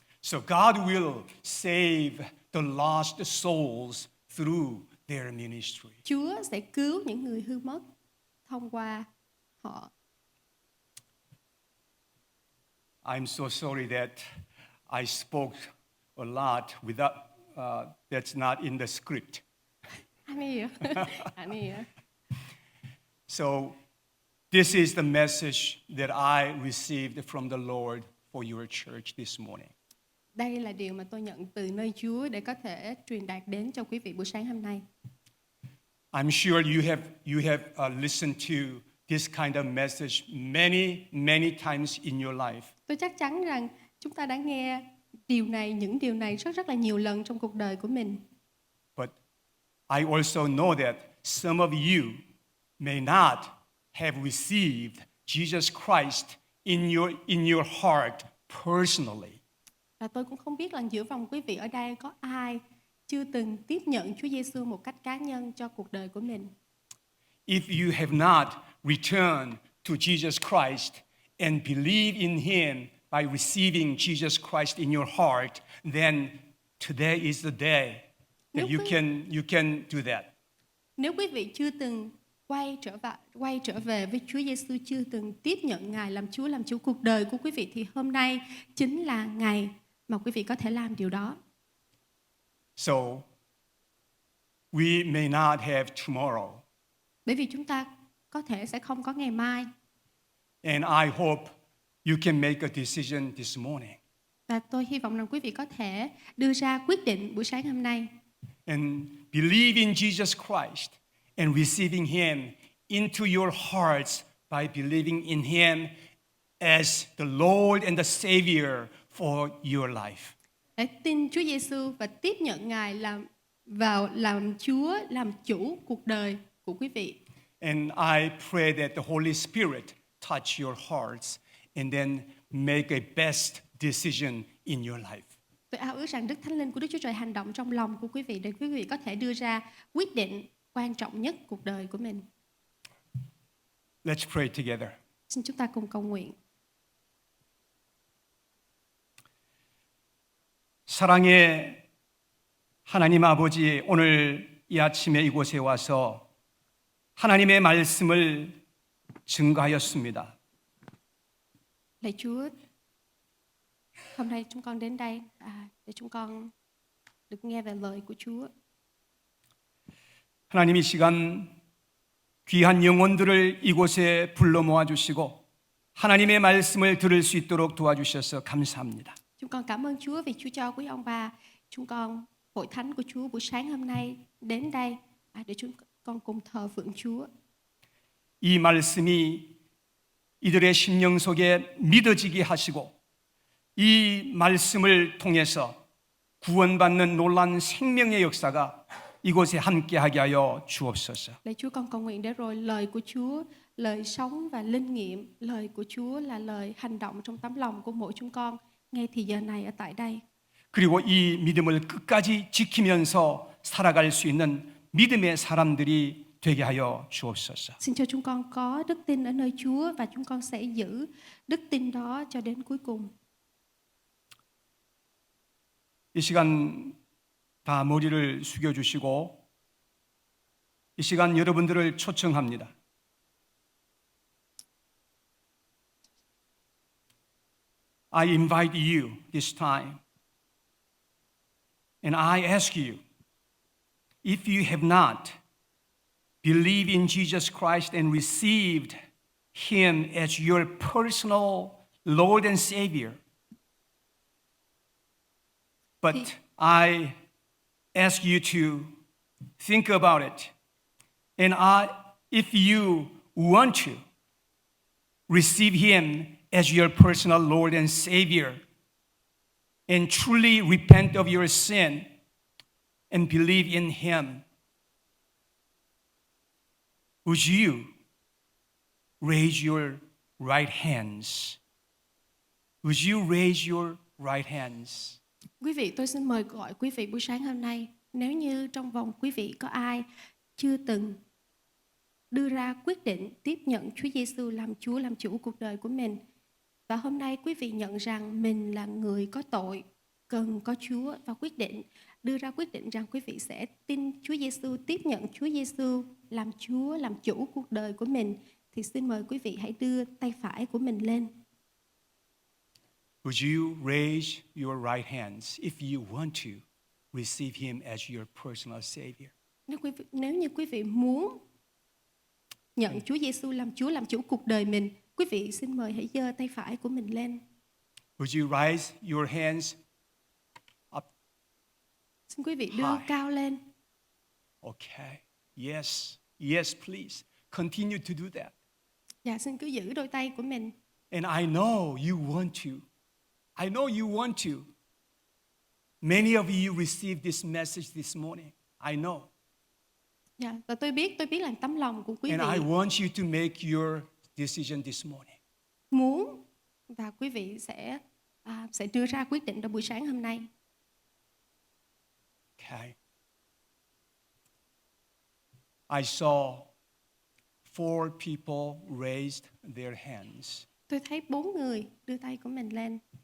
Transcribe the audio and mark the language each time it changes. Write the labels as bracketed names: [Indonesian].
[English] So God will save the lost souls through their ministry. [Vietnamese] Chúa sẽ cứu những người hư mất thông qua họ. [English] I'm so sorry that I spoke a lot without that's not in the script. [Korean] 아니에요. 아니에요. [English] So this is the message that I received from the Lord for your church this morning. [Vietnamese] Đây là điều mà tôi nhận từ nơi Chúa để có thể truyền đạt đến cho quý vị buổi sáng hôm nay. [English] I'm sure you have listened to this kind of message many times in your life. [Vietnamese] Tôi chắc chắn rằng chúng ta đã nghe những điều này rất là nhiều lần trong cuộc đời của mình. [English] But I also know that some of you may not have received Jesus Christ in your heart personally. [Vietnamese] Và tôi cũng không biết là giữa vòng quý vị ở đây có ai chưa từng tiếp nhận Chúa Giêsu một cách cá nhân cho cuộc đời của mình. [English] If you have not returned to Jesus Christ and believe in Him by receiving Jesus Christ in your heart, then today is the day that you can do that. [Vietnamese] Nếu quý vị chưa từng quay trở về với Chúa Giêsu, chưa từng tiếp nhận Ngài làm Chúa, làm chủ cuộc đời của quý vị, thì hôm nay chính là ngày mà quý vị có thể làm điều đó. [English] So we may not have tomorrow. [Vietnamese] Bởi vì chúng ta có thể sẽ không có ngày mai. [English] And I hope you can make a decision this morning. [Vietnamese] Và tôi hy vọng rằng quý vị có thể đưa ra quyết định buổi sáng hôm nay. [English] And believe in Jesus Christ and receiving Him into your hearts by believing in Him as the Lord and the Savior for your life. [Vietnamese] Để tin Chúa Giêsu và tiếp nhận Ngài làm Chúa, làm chủ cuộc đời của quý vị. [English] And I pray that the Holy Spirit touch your hearts and then make a best decision in your life. [Vietnamese] Tôi ao ước rằng Đức Thánh Linh của Đức Chúa Trời hành động trong lòng của quý vị để quý vị có thể đưa ra quyết định quan trọng nhất cuộc đời của mình. [English] Let's pray together. [Vietnamese] Xin chúng ta cùng cầu nguyện. [Korean] 사랑의 하나님 아버지, 오늘 이 아침에 이곳에 와서 하나님의 말씀을 증거하였습니다. [Vietnamese] Lạy Chúa, hôm nay chúng con đến đây để chúng con được nghe về lời của Chúa. [Korean] 하나님 이 시간 귀한 영혼들을 이곳에 불러 모아 주시고 하나님의 말씀을 들을 수 있도록 도와주셔서 감사합니다. [Vietnamese] Chúng con cảm ơn Chúa vì Chúa cho quý ông bà chúng con hội thánh của Chúa buổi sáng hôm nay đến đây để chúng con cùng thờ phượng Chúa. [Korean] 이 말씀이 이들의 심령 속에 믿어지게 하시고 이 말씀을 통해서 구원받는 놀라운 생명의 역사가 이곳에 함께하게 하여 주옵소서. [Vietnamese] Lạy Chúa, con cầu nguyện để rồi lời của Chúa, lời sống và linh nghiệm, lời của Chúa là lời hành động trong tấm lòng của mỗi chúng con ngay thì giờ này ở tại đây. [Korean] 그리고 이 믿음을 끝까지 지키면서 살아갈 수 있는 믿음의 사람들이 되게 하여 주옵소서. [Vietnamese] Xin cho chúng con có đức tin ở nơi Chúa và chúng con sẽ giữ đức tin đó cho đến cuối cùng. [Korean] 이 시간 다 머리를 숙여주시고 이 시간 여러분들을 초청합니다. [English] I invite you this time and I ask you, if you have not believed in Jesus Christ and received Him as your personal Lord and Savior, but I ask you to think about it. And if you want to receive Him as your personal Lord and Savior, and truly repent of your sin and believe in Him, would you raise your right hands? Would you raise your right hands? [Vietnamese] Quý vị, tôi xin mời gọi quý vị buổi sáng hôm nay, nếu như trong vòng quý vị có ai chưa từng đưa ra quyết định tiếp nhận Chúa Giêsu làm Chúa, làm chủ cuộc đời của mình, và hôm nay quý vị nhận rằng mình là người có tội, cần có Chúa, và đưa ra quyết định rằng quý vị sẽ tin Chúa Giêsu, tiếp nhận Chúa Giêsu làm Chúa, làm chủ cuộc đời của mình, thì xin mời quý vị hãy đưa tay phải của mình lên. [English] Would you raise your right hands if you want to receive him as your personal Savior? [Vietnamese] Nếu như quý vị muốn nhận Chúa Giêsu làm Chúa, làm chủ cuộc đời mình, quý vị xin mời hãy giơ tay phải của mình lên. [English] Would you raise your hands up? [Vietnamese] Xin quý vị đưa [English] High. [Vietnamese] cao lên. [English] Okay. Yes. Yes, please. Continue to do that. [Vietnamese] Dạ, xin cứ giữ đôi tay của mình. [English] And I know you want to. I know you want to. Many of you received this message this morning. I know. [Vietnamese] Dạ, và tôi biết là tấm lòng của quý [English] And [Vietnamese] vị [English] I want you to make your decision this morning. [Vietnamese] muốn, và quý vị sẽ đưa ra quyết định trong buổi sáng hôm nay. [English] Okay. I saw 4 people raised their hands. [Vietnamese] Tôi thấy 4 người đưa tay của mình lên.